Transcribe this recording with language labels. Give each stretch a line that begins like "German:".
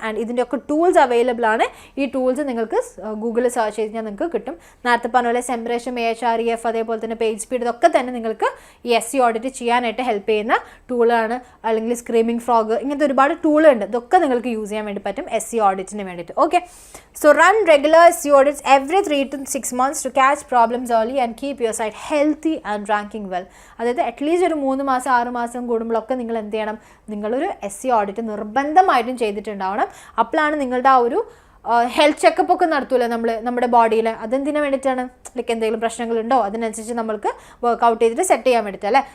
Malayalam: And ഇതിൻ്റെ ഒക്കെ tools available ആണ്. ഈ ടൂൾസ് നിങ്ങൾക്ക് ഗൂഗിളിൽ സെർച്ച് ചെയ്ത് കഴിഞ്ഞാൽ നിങ്ങൾക്ക് കിട്ടും. നേരത്തെ പറഞ്ഞ പോലെ സെംബ്രേഷൻ, AHREF, അതേപോലെ തന്നെ പേജ് സ്പീഡ്, ഇതൊക്കെ തന്നെ നിങ്ങൾക്ക് ഈ SEO ഓഡിറ്റ് ചെയ്യാനായിട്ട് ഹെൽപ്പ് ചെയ്യുന്ന ടൂളാണ്. അല്ലെങ്കിൽ സ്ക്രീമിംഗ് ഫ്രോഗ്, ഇങ്ങനത്തെ ഒരുപാട് ടൂളുണ്ട്. ഇതൊക്കെ നിങ്ങൾക്ക് യൂസ് ചെയ്യാൻ വേണ്ടി പറ്റും SEO ഓഡിറ്റിന് വേണ്ടിയിട്ട്.
English: Okay, so run regular SEO audits every 3 to 6 months to catch problems early and keep your site healthy and ranking well.
Malayalam: അതായത് അറ്റ്ലീസ്റ്റ് ഒരു 3 മാസം 6 മാസം കൂടുമ്പോഴൊക്കെ നിങ്ങൾ എന്ത് ചെയ്യണം, നിങ്ങളൊരു SEO ഓഡിറ്റ് നിർബന്ധമായിട്ടും ചെയ്തിട്ടുണ്ടാവണം. അപ്പോഴാണ് നിങ്ങളുടെ ആ ഒരു ഹെൽത്ത് ചെക്കപ്പ് ഒക്കെ നടത്തൂല്ലോ നമ്മുടെ ബോഡിയിൽ. അതെന്തിനു വേണ്ടിയിട്ടാണ്, ലൈക്ക് എന്തെങ്കിലും പ്രശ്നങ്ങളുണ്ടോ അതിനനുസരിച്ച് നമ്മൾക്ക് വർക്കൗട്ട് ചെയ്തിട്ട് സെറ്റ് ചെയ്യാൻ വേണ്ടിയിട്ട് അല്ലേ.